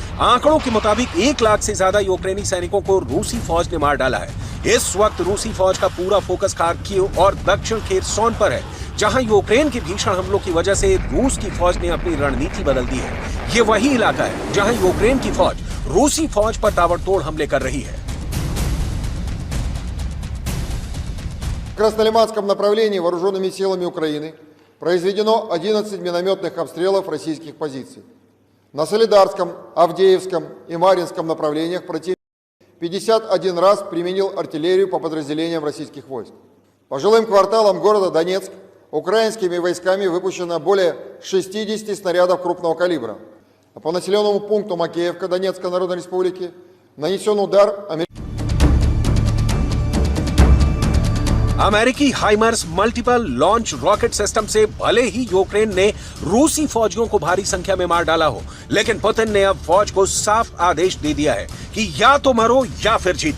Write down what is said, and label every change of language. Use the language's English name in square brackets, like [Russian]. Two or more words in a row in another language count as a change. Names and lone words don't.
[Hindi] आंकड़ों के मुताबिक 1 लाख से ज्यादा यूक्रेनी सैनिकों को रूसी फौज ने मार डाला है। इस वक्त रूसी फौज का पूरा फोकस खार्किव और दक्षिण खेरसोन पर है, जहां यूक्रेन के भीषण हमलों की वजह से रूस की फौज ने अपनी रणनीति बदल दी है। ये वही इलाका है जहां यूक्रेन की फौज रूसी फौज पर ताबड़तोड़ हमले कर रही है। [Russian] В Краснолиманском направлении вооруженными силами Украины произведено 11 минометных обстрелов российских позиций. На Солидарском, Авдеевском и Марьинском направлениях противник 51 раз применил артиллерию по подразделениям российских войск. По жилым кварталам города Донецк украинскими войсками выпущено более 60 снарядов крупного калибра. А по населенному пункту Макеевка Донецкой Народной Республики нанесен удар [Hindi] अमेरिकी हाइमर्स [English] multiple launch rocket system [Hindi] से भले ही यूक्रेन ने रूसी फौजियों को भारी संख्या में मार डाला हो, लेकिन पुतिन ने अब फौज को साफ आदेश दे दिया है कि या तो मरो या फिर जीतो।